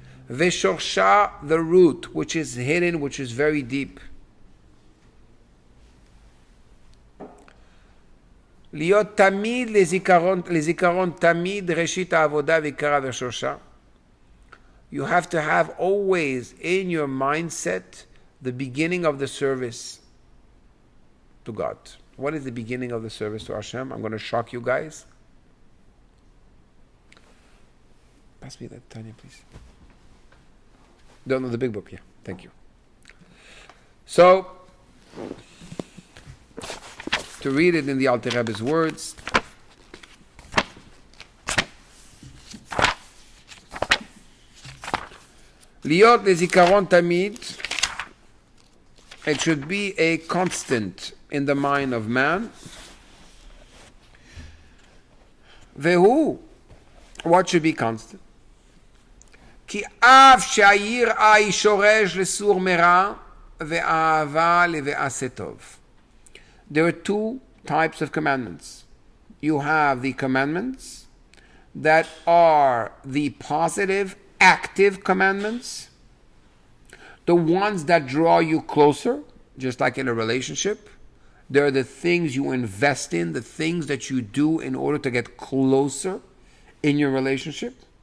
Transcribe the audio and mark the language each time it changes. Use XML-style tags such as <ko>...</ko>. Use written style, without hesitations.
<en>Ve'shorsha, the root, which is hidden, which is very deep.</en> <he>להיות תמיד לזיכרון תמיד ראשית העבודה ועיקרה ושורשה.</he> <en>You have to have always in your mindset the beginning of the service to God. What is the beginning of the service to Hashem? I'm going to shock you guys. Pass me that, Tanya, please. No, the big book, yeah. Thank you. So, to read it in the Alter Rebbe's words,</en> <he>להיות לזיכרון תמיד,</he> <en>it should be a constant in the mind of man.</en> <he>והוא,</he> <en>what should be constant?</en> <he>כי אף שהיראה שורש לסור מרע ואהבה לבעשה טוב.</he> <en>There are two types of commandments. You have the commandments that are the positive, active commandments, the ones that draw you closer, just like in a relationship. They're the things you invest in, the things that you do in order to get closer in your relationship.</en>